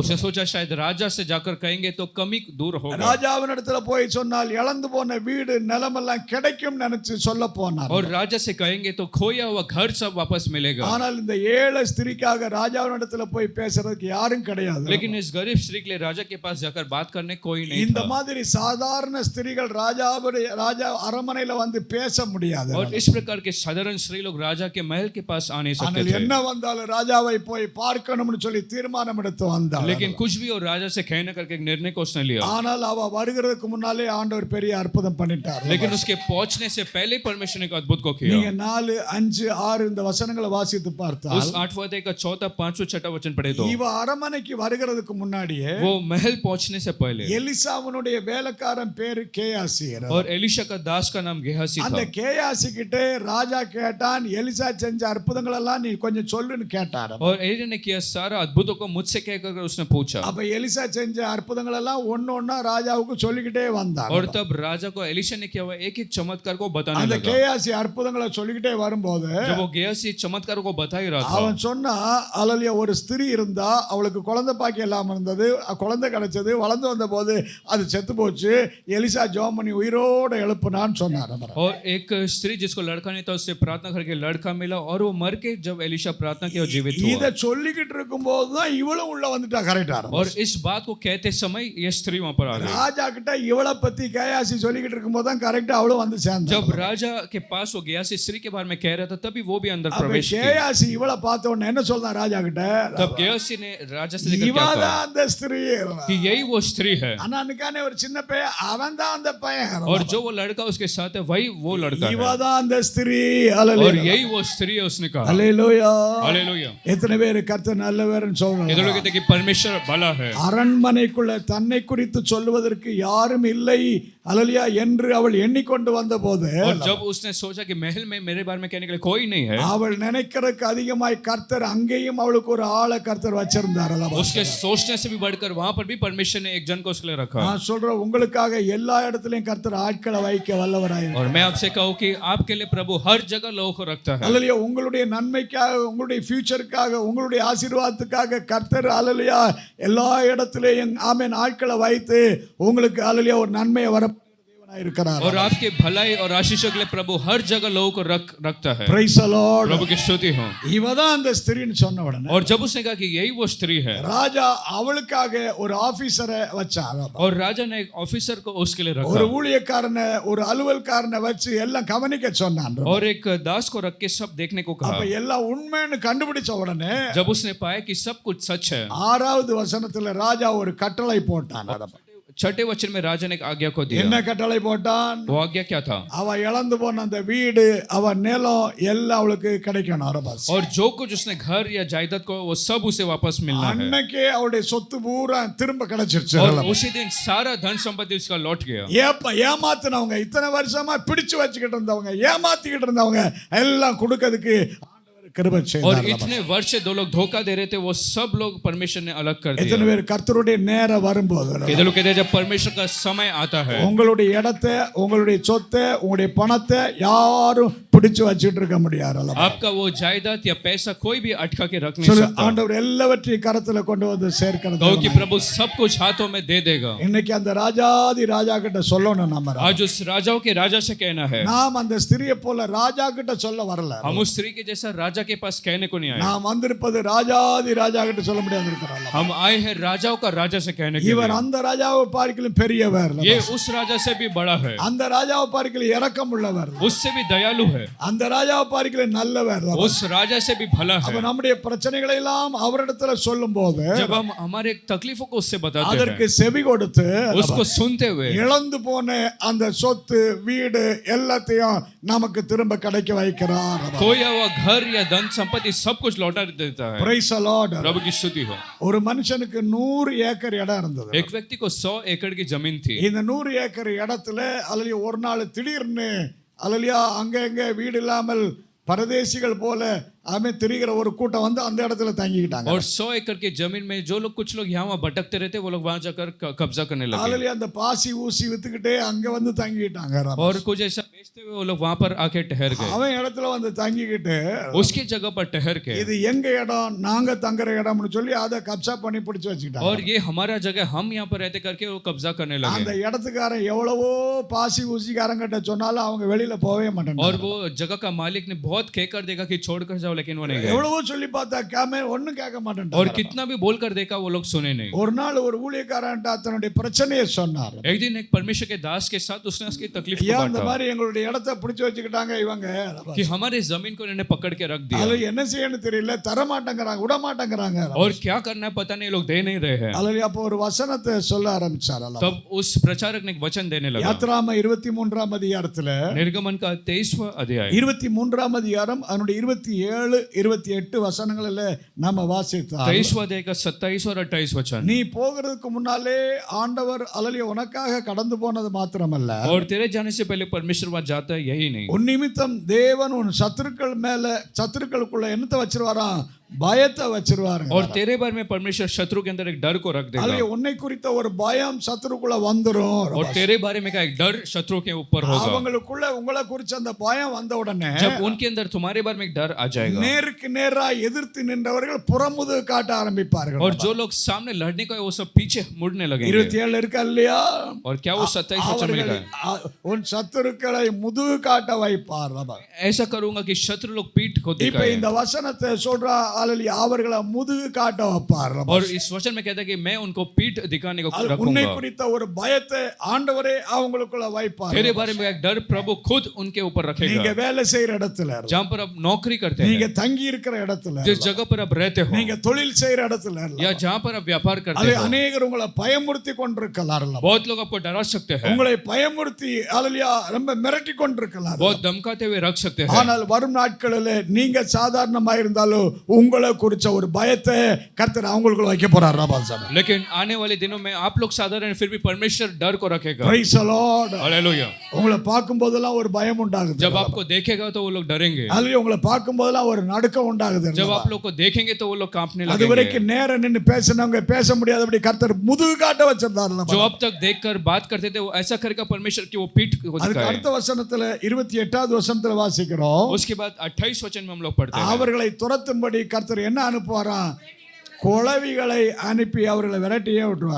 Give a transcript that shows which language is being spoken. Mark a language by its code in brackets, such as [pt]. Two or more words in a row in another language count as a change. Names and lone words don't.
[hi] उसने सोचा शायद राजा से जाकर कहेंगे तो कमी दूर होगा. [ta] ராஜாவினிடத்துல போய் சொன்னால் இழந்து போன வீடு நிலமெல்லாம் கிடைக்கும் நினைச்சு சொல்ல போனார். [hi] और राजा से कहेंगे तो खोया हुआ घर सब वापस मिलेगा. [ta] ஆனால் இந்த ஏழை ஸ்திரீக்காக ராஜாவினிடத்துல போய் பேசுறதுக்கு யாரும் கிடையாது. [hi] लेकिन इस गरीब स्त्री के लिए राजा के पास जाकर बात करने कोई नहीं [ta] இந்த [hi] था. [ta] மாதிரி சாதாரண ஸ்திரீகள் ராஜா அரமனையில வந்து பேச முடியாது. [hi] और इस प्रकार के साधारण स्त्री लोग राजा के महल के पास आ नहीं सकते [ta] ஆனால் [hi] थे. [ta] என்ன வந்தாலும் ராஜாவை போய் பார்க்கணும்னு சொல்லி தீர்மானம் எடுத்து வந்தாள். [hi] लेकिन कुछ भी और राजा से कहने करके एक निर्णय को उसने लिया. [ta] ஆனால் அவ வருகிறதுக்கு முன்னாலே ஆண்டவர் பெரிய அற்புதம் பண்ணிட்டார். [hi] लेकिन उसके पहुंचने से पहले परमेश्वर ने एक अद्भुत को [ta] நீங்க [hi] किया. [ta] 4 5 6 இந்த வசனங்களை வாசித்து பார்த்தால் [hi] उस 8वें अध्याय का 4, 5, 6 वचन पढ़े तो [ta] இவ அரமனைக்கு வருகிறதுக்கு முன்னாடியே [hi] वो महल पहुंचने से पहले [ta] எலிசாவுடைய வேலைக்காரன் பேரு கேயாசி. [hi] और एलिशा का दास का नाम गेहासी [ta] அந்த [hi] था. [ta] கேயாசி கிட்ட ராஜா கேட்டான், எலிசா செஞ்ச அற்புதங்கள் எல்லாம் நீ கொஞ்சம் சொல்லுன்னு கேட்டார். [hi] और एलिया ने किया सारा अद्भुतों को मुझसे कहकर उसने पूछा. [ta] அப்ப எலிசா செஞ்ச அற்புதங்கள் எல்லாம் ஒண்ணொண்ணா ராஜாவுக்கு சொல்லிக்கிட்டே வந்தான். [hi] और तब राजा को एलिशा ने किया हुआ एक एक चमत्कार को बताने [ta] அந்த [hi] लगा. [ta] கேயாசி அற்புதங்களை சொல்லிக்கிட்டே வரும்போது [hi] जब वो गेहासी चमत्कार को बता ही रहा था, [ta] அவன் சொன்னா அலலியா ஒரு ஸ்திரீ இருந்தா, அவளுக்கு குழந்தை பாக்கியம் இல்லாம இருந்தது, குழந்தை கிடைச்சது, வளர்ந்து வந்த போது அது செத்து போச்சு, எலிசா ஜெபம் பண்ணி உயிரோட எழுப்புனான்னு சொன்னார். [hi] और एक स्त्री जिसको लड़का नहीं था उससे प्रार्थना करके लड़का मिला और वो मर के जब एलिशा प्रार्थना किया और जीवित [ta] இத [hi] हुआ. [ta] சொல்லிக்கிட்டு இருக்கும்போது தான் இவளும் உள்ள வந்துட்டா. கரெக்டா? [hi] और इस बात को कहते समय ये स्त्री वहां पर आ गई. [ta] ராஜா கிட்ட இவளை பத்தி கேயாசி சொல்லிக்கிட்டு இருக்கும்போது தான் கரெக்டா அவளும் வந்து சேர்ந்தா. [hi] जब राजा के पास वो गया स्त्री के बारे में कह रहा था तभी वो भी अंदर [ta] அப்ப [hi] प्रवेश किया. [ta] கேயாசி இவளை பார்த்த உடனே என்ன சொல்றான் ராஜா கிட்ட? [hi] तब गेहासी ने राजा से लेकर क्या [ta] இவதான் [hi] कहा [ta] அந்த ஸ்திரீ [hi] कि यही वो स्त्री है. [ta] அண்ணனுக்கானே ஒரு சின்ன பையன், அவன் தான் அந்த பையன். [hi] और जो वो लड़का उसके साथ है वही वो लड़का है. [ta] இவதான் அந்த ஸ்திரீ. [hi] और [ta] அல்லேலூயா. [hi] यही वो स्त्री है उसने कहा. [ta] அல்லேலூயா. [hi] हालेलुया. [ta] எத்தனை பேர் கர்த்தர் நல்லவர்னு சொல்றாங்க? [hi] ये लोग कहते हैं कि परमेश्वर भला है. [ta] அரண்மனைக்குள்ள தன்னை குறித்து சொல்வதற்கு யாரும் இல்லை அல்லேலூயா என்று அவள் எண்ணிக்கொண்டு வந்தபோது, [hi] और जब उसने सोचा कि महल में मेरे बारे में कहने के लिए कोई नहीं है, [ta] அவள் நினைக்கிறதுக்கு அதிகமாய் கர்த்தர் அங்கேயும் அவளுக்கு ஒரு ஆளை கர்த்தர் வச்சிருந்தார். அல்லவா? [hi] उसके सोचने से भी बढ़कर वहां पर भी परमेश्वर ने एक जन को उसके लिए रखा. [ta] நான் சொல்றேன், உங்களுக்காக எல்லா இடத்துலயும் கர்த்தர் ஆட்களை வைக்க வல்லவராய். [hi] और मैं आपसे कहूं कि आपके लिए प्रभु हर जगह लोगों को रखता है. [ta] அல்லேலூயா. உங்களுடைய நன்மைக்காக, உங்களுடைய ஃபியூச்சருக்காக, உங்களுடைய ஆசீர்வாதத்துக்காக கர்த்தர் அல்லேலூயா எல்லா இடத்துலயும் ஆமென் ஆட்களை வைத்து உங்களுக்கு அல்லேலூயா ஒரு நன்மையை வர தேவனாய் இருக்கிறார். [hi] और आपके भलाई और आशीषों के लिए प्रभु हर जगह लोगों को रखता है. [en] Praise the Lord. [hi] प्रभु की स्तुति हो. [ta] இவதான் அந்த ஸ்திரீன்னு சொன்ன உடனே [hi] और जब उसने कहा कि यही वो स्त्री है, [ta] ராஜா அவளுக்காக ஒரு ஆபீசரை வச்சார். [hi] और राजा ने एक ऑफिसर को उसके लिए [ta] ஒரு [hi] रखा [ta] ஊழியக்காரனை, ஒரு அலுவல்காரனை வச்சு எல்லாம் கவனிக்க சொன்னான். [hi] और एक दास को रख के सब देखने को [ta] அப்ப [hi] कहा. [ta] எல்லாம் உண்மைன்னு கண்டுபிடிச்ச உடனே [hi] जब उसने पाया कि सब कुछ सच है, [ta] 6வது வசனத்துல ராஜா ஒரு கட்டளை போட்டான். [hi] 6ठे वचन में राजा ने एक आज्ञा को दिया. [ta] என்ன கட்டளை போட்டான்? [hi] वो आज्ञा क्या था? [ta] அவ இழந்து போன அந்த வீடு, அவ நிலம் எல்லாம் அவளுக்கு கிடைக்கணும். அரபாஸ். [hi] और जो कुछ उसने घर या जायदाद को वो सब उसे वापस मिलना है. [ta] அன்னைக்கே அவளுடைய சொத்து பூரா திரும்ப கிடைச்சிருச்சு. [hi] और उसी दिन सारा धन संपत्ति उसका लौट गया. [ta] ஏமாத்தினவங்க, இத்தனை வருஷமா பிடிச்சு வச்சுக்கிட்டு இருந்தவங்க, ஏமாத்திக்கிட்டு இருந்தவங்க எல்லாம் கொடுக்கிறதுக்கு கிருபை [hi] और [ta] செய்தார். [hi] इतने वर्ष से दो लोग धोखा दे रहे थे, वो सब लोग परमेश्वर ने अलग कर [ta] எத்தனை [hi] दिया. [ta] பேர் கர்த்தருடைய நேரம் வரும்போது [hi] ये लोग कहते हैं जब परमेश्वर का समय आता है, [ta] உங்களுடைய இடத்தை, உங்களுடைய சொத்தை, உங்களுடைய பணத்தை யாரும் பிடிச்சு வச்சிட்டு இருக்க முடியாது அல்லவா? [hi] आपका वो जायदाद या पैसा कोई भी अटका के रख नहीं [ta] சொல்லு, [hi] सकता, [ta] ஆண்டவர் எல்லாவற்றையும் கரத்துல கொண்டு வந்து சேர்க்கிறது. [hi] कहो कि प्रभु सब कुछ हाथों में दे देगा। [ta] இன்னைக்கு அந்த ராஜாதி ராஜா கிட்ட சொல்லணும் நம்ம. [hi] आज उस राजाओं के राजा से कहना है, [ta] நாம் அந்த ஸ்திரியை போல ராஜா கிட்ட சொல்ல வரல. [hi] हम उस स्त्री के जैसा राजा के पास कहने को नहीं आए, [ta] நாம் வந்திருப்பது ராஜாதி ராஜா கிட்ட சொல்ல முடியாது இருக்கிறார். [hi] हम आए हैं राजाओं का राजा से कहने के [ta] இவர் [hi] लिए। [ta] அந்த ராஜாவை பார்க்கிலும் பெரியவர், [hi] ये उस राजा से भी बड़ा है, [ta] அந்த ராஜாவை பார்க்கிலும் இரக்கம் உள்ளவர், [hi] उससे भी दयालु है, [ta] அந்த ராஜாவை பார்க்கிலும் நல்லவர். [hi] उस राजा से भी भला [ta] அப்ப [hi] है। [ta] நம்முடைய பிரச்சனைகளை எல்லாம் அவரிடத்துல சொல்லும் போது [hi] जब हम हमारे तकलीफों को उससे बताते [ta] அதற்கு [hi] हैं, [ta] செவி கொடுத்து [hi] उसको सुनते हुए [ta] இழந்து போன அந்த சொத்து வீடு எல்லாத்தையும் நமக்கு திரும்ப கிடைக்க வைக்கிறார். [hi] खोया हुआ घर या धन संपत्ति सब कुछ लौटा देता है। [en] Praise the Lord. [hi] प्रभु की स्तुति हो। [ta] ஒரு மனுஷனுக்கு 100 ஏக்கர் இடம் இருந்தது. [hi] एक व्यक्ति को 100 एकड़ की जमीन थी। [ta] இந்த 100 ஏக்கர் இடத்துல அல்லது ஒரு நாள் திடீர்னு அல்லலியா அங்க எங்க வீடு இல்லாமல் பரதேசிகள் போல அவன் திரிகிற ஒரு கூட்டம் வந்து அந்த இடத்துல தங்கிக்கிட்டாங்க. [hi] और 100 एकड़ की जमीन में जो लोग कुछ लोग यहाँ वहाँ भटकते रहते, वो लोग वहाँ जाकर कब्जा करने लगे, [ta] அல்லலியா அந்த பாசி ஊசி வித்துக்கிட்டே அங்க வந்து தங்கிக்கிட்டாங்க. [hi] और कुछ ऐसा बेचते हुए वो लोग वहाँ पर आके ठहर गए। [ta] அவன் இடத்துல வந்து தங்கிக்கிட்டு [hi] उसकी जगह पर ठहर के, [ta] இது எங்க இடம் நாங்க தங்குற இடம்னு சொல்லி அதை கப்சா பண்ணி பிடிச்சு வச்சுக்கிட்டாங்க. [hi] और ये हमारा जगह, हम यहाँ पर रहते करके वो कब्जा करने [ta] அந்த [hi] लगे। [ta] இடத்துக்காரன் எவ்வளவோ பாசி ஊசிக்காரங்கிட்ட சொன்னாலும் அவங்க வெளியில போகவே மாட்டாங்க. [hi] और वो जगह का मालिक ने बहुत कहकर देखा कि छोड़कर जाओ, लेकिन वो नहीं गए। [ta] எவ்வளவோ சொல்லி பார்த்தா கேமே ஒண்ணும் கேட்க மாட்டாங்க. [hi] और कितना भी बोलकर देखा, वो लोग सुने नहीं। [ta] ஒரு நாள் ஒரு ஊழியக்காரன் தன்னுடைய பிரச்சனையை சொன்னார். [hi] एक दिन एक परमेश्वर के दास के साथ उसने उसकी तकलीफ को [ta] ஏன் அந்த [hi] बांटा [ta] மாதிரி எங்களுடைய இடத்தை பிடிச்சு வச்சுக்கிட்டாங்க இவங்க, [hi] कि हमारे जमीन को इन्होंने पकड़ के रख दिया, [ta] அதுல என்ன செய்யணும் தெரியல, தர மாட்டேங்கிறாங்க, விட மாட்டேங்கிறாங்க. [hi] और क्या करना है पता नहीं, लोग दे नहीं रहे हैं। [ta] அதுல அப்போ ஒரு வசனத்தை சொல்ல ஆரம்பிச்சார். [hi] तब उस प्रचारक ने एक वचन देने लगा। [ta] யாத்ராம 23ஆம் அதிகாரத்துல [hi] निर्गमन का 23वां अध्याय [ta] 23ஆம் அதிகாரம் அதனுடைய 27 28 வசனங்களில் நாம வாசித்தோம். [hi] 23वां अध्याय का 27 और 28 वचन। [ta] நீ போகிறதுக்கு முன்னாலே ஆண்டவர் அல்லலியா உனக்காக கடந்து போனது மாத்திரமல்ல, [hi] और तेरे जाने से पहले परमेश्वर वहां जाता है, यही नहीं, [ta] உன் நிமித்தம் தேவன் உன் சத்துருக்களுக்குள்ள என்னத்தை வச்சிருவாராம், பயத்தை வச்சிருவாருங்க. [hi] और तेरे बारे में परमेश्वर शत्रु के अंदर एक डर को रख देगा, [ta] அல்லலியா உன்னை குறித்த ஒரு பயம் சத்துருக்குள்ள வந்துரும். [hi] और तेरे बारे में का एक डर शत्रु के ऊपर होगा। [ta] அவங்களுக்குள்ள உங்களை குறிச்ச அந்த பயம் வந்த உடனே [hi] जब उनके अंदर तुम्हारे बारे में एक डर आ जाएगा, [ta] நேருக்கு நேரா எதிர்த்து நின்றவர்கள் புறமுது காட்ட ஆரம்பிப்பார்கள். [hi] और जो लोग सामने लड़ने को है वो सब पीछे मुड़ने लगेंगे। [ta] 27 இருக்கா இல்லையா? [hi] और क्या वो 27 वचन में लिखा है, [ta] உன் சத்துருக்களை முதுகு காட்ட வைப்பார். [hi] ऐसा करूंगा कि शत्रु लोग पीठ को [ta] இப்ப [hi] दिखाएं। [ta] இந்த வசனத்தை சொல்றா அல்லலியா அவர்களை முதுகு காட்ட வைப்பார். [hi] और इस वचन में कहता है कि मैं उनको पीठ दिखाने को [ta] உன்னை [hi] रखूंगा। [ta] குறித்த ஒரு பயத்தை ஆண்டவரே அவங்களுக்குள்ள வைப்பார். [hi] तेरे बारे में एक डर प्रभु खुद उनके ऊपर [ta] நீங்க [hi] रखेगा। [ta] வேலை செய்யற இடத்துல, [hi] जहाँ पर आप नौकरी करते [ta] நீங்க [hi] हैं, [ta] தங்கி இருக்கிற இடத்துல, [hi] जिस जगह पर आप रहते हो, [ta] நீங்க தொழில் செய்யற இடத்துல, [hi] या जहाँ पर आप व्यापार करते [ta] அது [hi] हो, [ta] அநேகர் உங்களை பயமுறுத்தி கொண்டிருக்கலாம். [hi] बहुत लोग आपको डरा सकते हैं, [ta] உங்களை பயமுறுத்தி அல்லலியா ரொம்ப மிரட்டி கொண்டிருக்கலாம். [hi] बहुत धमकाते हुए रख सकते हैं। [ta] ஆனால் வரும் நாட்களில் நீங்க சாதாரணமா இருந்தாலும் உங்களை குறிச்ச ஒரு பயத்தை கர்த்தர் அவங்களுக்குள்ள வைக்க போறார். [hi] लेकिन आने वाले दिनों में आप लोग साधारण, फिर भी परमेश्वर डर को रखेगा। [en] Praise the Lord. [hi] हालेलुया। [ta] உங்களை பார்க்கும் போதெல்லாம் ஒரு பயம் உண்டாகுது. [hi] जब आपको देखेगा तो वो लोग डरेंगे, [ta] அல்லது உங்களை பார்க்கும் போதெல்லாம் ஒரு நடுக்கம் உண்டாகுது. [hi] जब आप लोग को देखेंगे तो वो लोग कांपने [ta] அது [hi] लगेंगे। [ta] வரைக்கும் நேரம் நின்னு பேசினவங்க பேச முடியாதபடி கர்த்தர் முதுகு காட்ட வச்சிருந்தாருல. [hi] जो अब तक देखकर बात करते थे वो ऐसा करेगा परमेश्वर की वो पीठ को [ta] அதுக்கு [hi] दिखाए। [ta] அடுத்த வசனத்துல 28வது வசனத்துல வாசிக்கிறோம். [hi] उसके बाद 28 वचन में हम लोग पढ़ते हैं, [ta] அவர்களை துரத்தும்படி கர்த்தர் என்ன அனுப்புவாராம், குளவிகளை அனுப்பி அவர்களை விரட்டியே விட்டுவார்.